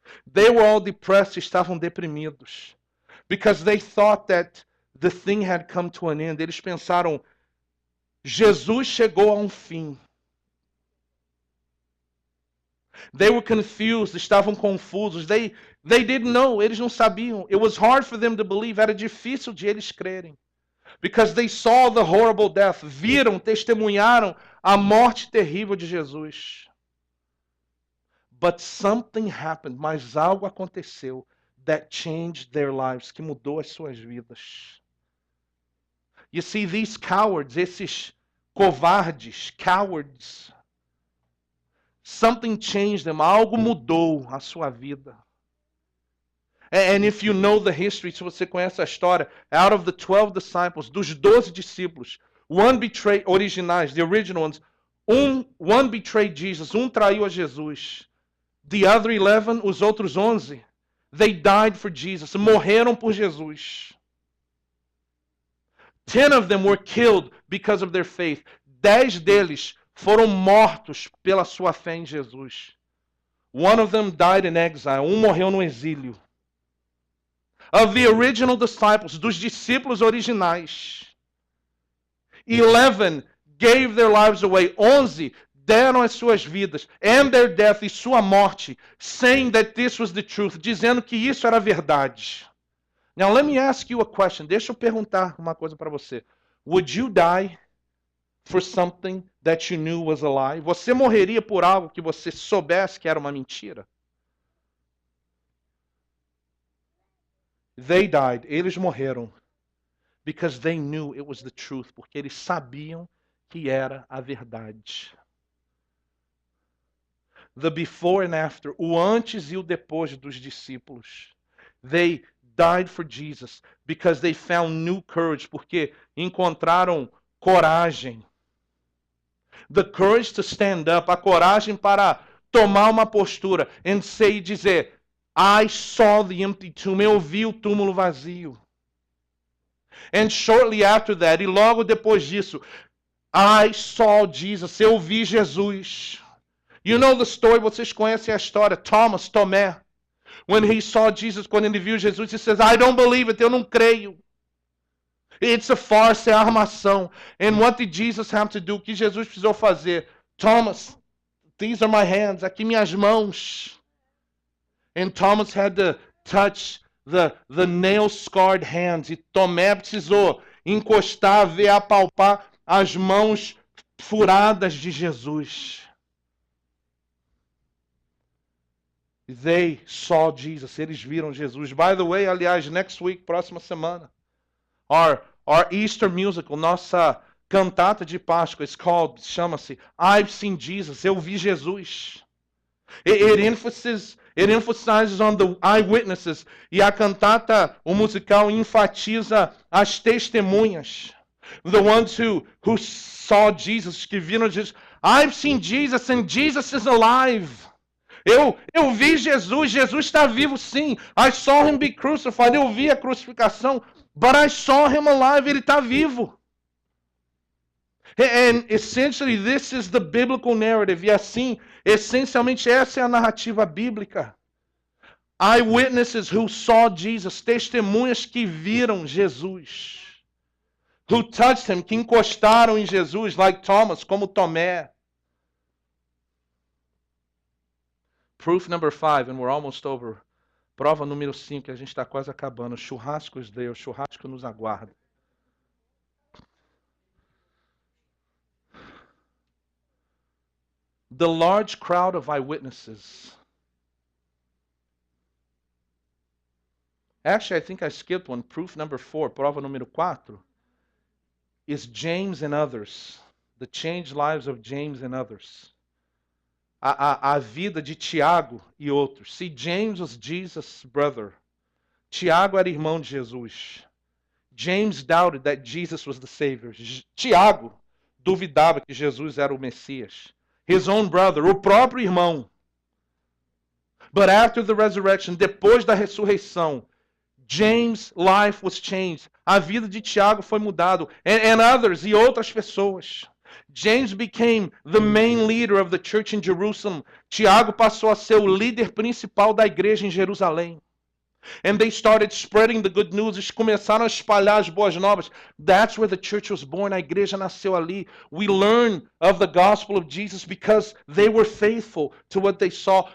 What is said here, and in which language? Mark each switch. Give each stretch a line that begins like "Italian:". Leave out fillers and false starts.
English: They were all depressed,
Portuguese: estavam deprimidos.
English: Because they thought that the thing had come to an end.
Portuguese: Eles pensaram, Jesus chegou a um fim.
English: They were confused,
Portuguese: estavam confusos.
English: They didn't know,
Portuguese: eles não sabiam.
English: It was hard for them to believe,
Portuguese: era difícil de eles crerem.
English: Because they saw the horrible death.
Portuguese: Viram, testemunharam a morte terrível de Jesus.
English: But something happened,
Portuguese: mas algo aconteceu
English: that changed their lives,
Portuguese: que mudou as suas vidas.
English: You see, these cowards,
Portuguese: esses covardes,
English: cowards, something changed them,
Portuguese: algo mudou a sua vida.
English: And if you know the history,
Portuguese: se você conhece a história,
English: out of the 12 disciples,
Portuguese: dos 12 discípulos,
English: one betrayed, originais, the original ones, one betrayed Jesus,
Portuguese: traiu a Jesus.
English: The other 11,
Portuguese: os outros 11,
English: they died for Jesus,
Portuguese: morreram por Jesus.
English: 10 of them were killed because of their faith.
Portuguese: 10 deles foram mortos pela sua fé em Jesus.
English: One of them died in exile.
Portuguese: Morreu no exílio.
English: Of the original disciples,
Portuguese: dos discípulos originais,
English: 11 gave their lives away.
Portuguese: 11 deram as suas vidas,
English: and their death,
Portuguese: e sua morte,
English: saying that this was the truth,
Portuguese: dizendo que isso era verdade.
English: Now let me ask you a question.
Portuguese: Deixa eu perguntar uma coisa para você.
English: Would you die for something that you knew was a lie?
Portuguese: Você morreria por algo que você soubesse que era uma mentira?
English: They died.
Portuguese: Eles morreram.
English: Because they knew it was the truth.
Portuguese: Porque eles sabiam que era a verdade.
English: The before and after.
Portuguese: O antes e o depois dos discípulos.
English: They died for Jesus because they found new courage.
Portuguese: Porque encontraram coragem.
English: The courage to stand up.
Portuguese: A coragem para tomar uma postura.
English: And say
Portuguese: e dizer,
English: I saw the empty tomb.
Portuguese: Eu vi o túmulo vazio.
English: And shortly after that,
Portuguese: e logo depois disso,
English: I saw Jesus.
Portuguese: Eu vi Jesus.
English: You know the story,
Portuguese: vocês conhecem a história.
English: Thomas, Tomé, when he saw Jesus,
Portuguese: quando ele viu Jesus,
English: he says, I don't believe it,
Portuguese: eu não creio.
English: It's a farce,
Portuguese: é armação.
English: And what did Jesus have to do?
Portuguese: O que Jesus precisou fazer?
English: Thomas, these are my hands,
Portuguese: aqui minhas mãos.
English: And Thomas had to touch the nail-scarred hands.
Portuguese: E Tomé precisou encostar, ver, apalpar as mãos furadas de Jesus.
English: They saw Jesus.
Portuguese: Eles viram Jesus.
English: By the way,
Portuguese: aliás,
English: next week,
Portuguese: próxima semana,
English: our Easter musical,
Portuguese: nossa cantata de Páscoa, chama-se
English: I've Seen Jesus.
Portuguese: Eu vi Jesus.
English: It emphasizes on the eyewitnesses.
Portuguese: E a cantata, o musical, enfatiza as testemunhas.
English: The ones who saw Jesus,
Portuguese: que viram Jesus.
English: I've seen Jesus and Jesus is alive.
Portuguese: Eu vi Jesus, Jesus está vivo sim.
English: I saw him be crucified.
Portuguese: Eu vi a crucificação.
English: But I saw him alive.
Portuguese: Ele está vivo.
English: And essentially this is the biblical narrative.
Portuguese: E assim, essencialmente essa é a narrativa bíblica.
English: Eyewitnesses who saw Jesus,
Portuguese: testemunhas que viram Jesus.
English: Who touched him,
Portuguese: que encostaram em Jesus,
English: like Thomas,
Portuguese: como Tomé.
English: Proof number 5, and we're almost over.
Portuguese: Prova número 5, a gente está quase acabando. Churrascos Deus, churrasco nos aguarda.
English: The large crowd of eyewitnesses. Actually, I think I skipped one. Proof number 4,
Portuguese: prova número 4,
English: is James and others. The changed lives of James and others.
Portuguese: A vida de Tiago e outros.
English: See, James was Jesus' brother.
Portuguese: Tiago era irmão de Jesus.
English: James doubted that Jesus was the Savior.
Portuguese: Tiago duvidava que Jesus era o Messias.
English: His own brother,
Portuguese: o próprio irmão.
English: But after the resurrection,
Portuguese: depois da ressurreição,
English: James' life was changed.
Portuguese: A vida de Tiago foi mudada.
English: And others,
Portuguese: e outras pessoas.
English: James became the main leader of the church in Jerusalem.
Portuguese: Tiago passou a ser o líder principal da igreja em Jerusalém.
English: And they started spreading the good news.
Portuguese: Eles começaram a espalhar as boas novas.
English: That's where the church was born.
Portuguese: A igreja nasceu ali.
English: We learn of the gospel of Jesus because they were faithful to what they saw.